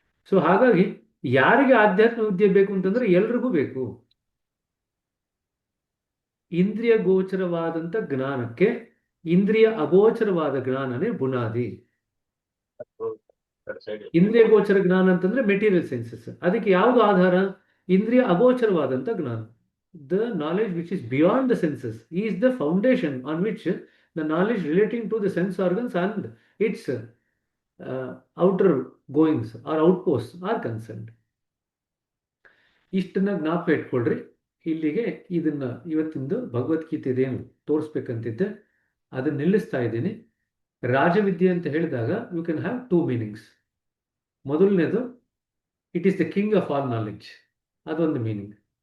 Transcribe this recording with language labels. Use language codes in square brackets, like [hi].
[kn] So ಹಾಗಾಗಿ ಯಾರಿಗೆ ಆಧ್ಯಾತ್ಮ ವಿದ್ಯೆ ಬೇಕು ಅಂತಂದ್ರೆ ಎಲ್ರಿಗೂ ಬೇಕು. ಇಂದ್ರಿಯ ಗೋಚರವಾದಂಥ ಜ್ಞಾನಕ್ಕೆ ಇಂದ್ರಿಯ ಅಗೋಚರವಾದ ಜ್ಞಾನನೇ ಬುನಾದಿ. ಇಂದ್ರಿಯ ಗೋಚರ ಜ್ಞಾನ ಅಂತಂದ್ರೆ ಮೆಟೀರಿಯಲ್ ಸೈನ್ಸಸ್. ಅದಕ್ಕೆ ಯಾವುದು ಆಧಾರ? ಇಂದ್ರಿಯ ಅಗೋಚರವಾದಂಥ ಜ್ಞಾನ. [en] The knowledge which is beyond the senses is the foundation on which the knowledge relating to the sense organs and its outer goings or outposts are concerned. [kn] ಇಷ್ಟನ್ನ ಜ್ಞಾಪಕ ಇಟ್ಕೊಳ್ರಿ. ಇಲ್ಲಿಗೆ ಇದನ್ನ ಇವತ್ತಿಂದು ಭಗವದ್ಗೀತೆದೇನು ತೋರಿಸ್ಬೇಕಂತಿದ್ದೆ ಅದನ್ನ ನಿಲ್ಲಿಸ್ತಾ ಇದ್ದೀನಿ. ರಾಜವಿದ್ಯೆ ಅಂತ ಹೇಳಿದಾಗ [en] You can have 2 meanings. [kn] ಮೊದಲನೇದು [en] it is the king of all knowledge, [kn] ಅದೊಂದು [en] Meaning.